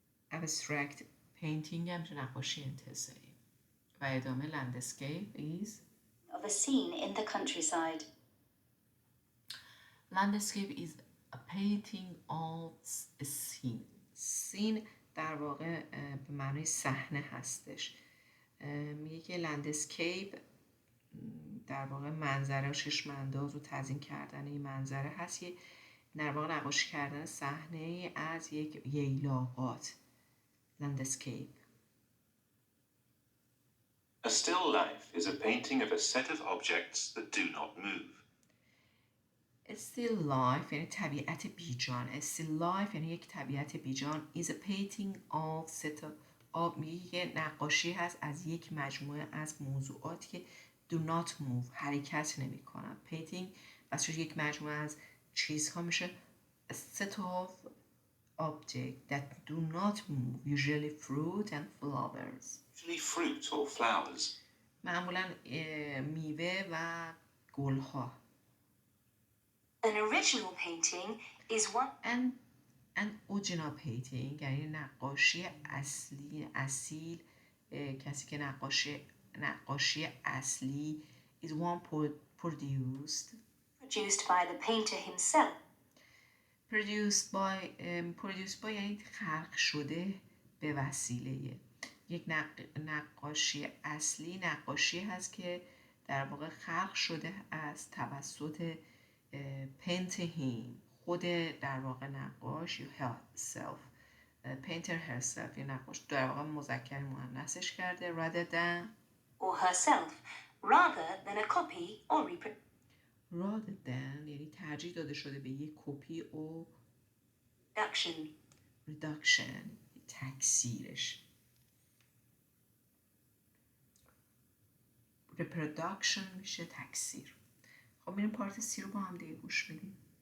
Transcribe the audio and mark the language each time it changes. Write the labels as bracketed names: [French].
[English] abstract painting [Persian] هم میشه نقاشی انتزاعی. و ادامه [English] landscape is of a scene in the countryside. landscape is a painting of a scene. [Persian] scene در واقع به معنی صحنه هستش. میگه که لندسکیپ در واقع منظره و چشم انداز و تزیین کردن این منظره هست، یه در واقع نقاشی کردن صحنه از یک ییلاقات. لندسکیپ. [English] A still life is a painting of a set of objects that do not move. A still life [Persian] یعنی طبیعت بیجان. A still life یعنی یک طبیعت بیجان. [English] is a painting of set of [Persian] میگه نقاشی هست از یک مجموعه از موضوعاتی که [English] do not move [Persian] حرکت نمی کنن. [English] painting [Persian] بس یک مجموعه از چیزها میشه [English] a set of objects that do not move, usually fruit and flowers. Usually fruit or flowers. [Persian] معمولا میوه و گلها. [English] An original painting is one An an original painting [Persian] یعنی نقاشی اصیل کسی که نقاشی اصلی [English] is one produced by the painter himself. produced by [Persian] یعنی خلق شده به وسیله یک نقاشی اصلی نقاشی هست که در واقع خلق شده از توسط [English] painter him [Persian] خود در واقع نقاش یا herself [English] painter herself [Persian] یا نقاش در واقع مذکر مؤنثش کرده [English] rather than or herself rather than a copy or rather than [Persian] یعنی ترجیح داده شده به یک کپی و reduction تکثیرش reproduction میشه تکثیر. خب میریم پارت سی رو با هم دیگه گوش بدیم.